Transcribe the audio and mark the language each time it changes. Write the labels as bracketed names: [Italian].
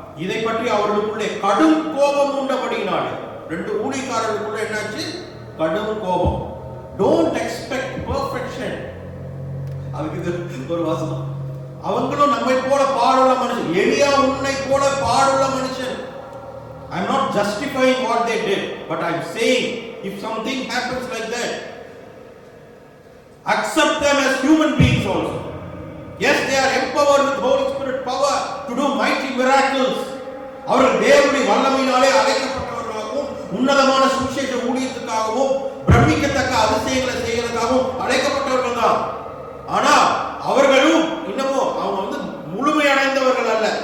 [Tamil] இதை பற்றி அவர்களுக்குள்ளே கடும் கோபம் உண்டபடினாலே, 2 ஊழியக்காரர்களுக்குள்ள என்னாச்சு? கடும் கோபம். [English] Don't expect perfection. [Tamil] அதுக்கு ஒரு வாசனம், அவங்களும் நம்மை போல பாடுள்ள மனுஷன், எலியா உன்னை போல பாடுள்ள மனுஷன். [English] I am not justifying what they did, but I am saying if something happens like that, accept them as human beings also. Yes, they are empowered with Holy Spirit power to do mighty miracles. [Tamil] அவர்கள் தேவனுடைய வல்லமையினாலே அழைக்கப்பட்டவர்களாகவும் உன்னதமான சுவிசேஷ ஊழியத்துக்காகவும் பிரமிக்கத்தக்க அதிசயங்களை செய்யறதுக்காகவும் அழைக்கப்பட்டவர்கள் தான். ஆனா அவர்களும் இன்னமும் அவங்க முழுமையடைந்தவர்கள் அல்ல.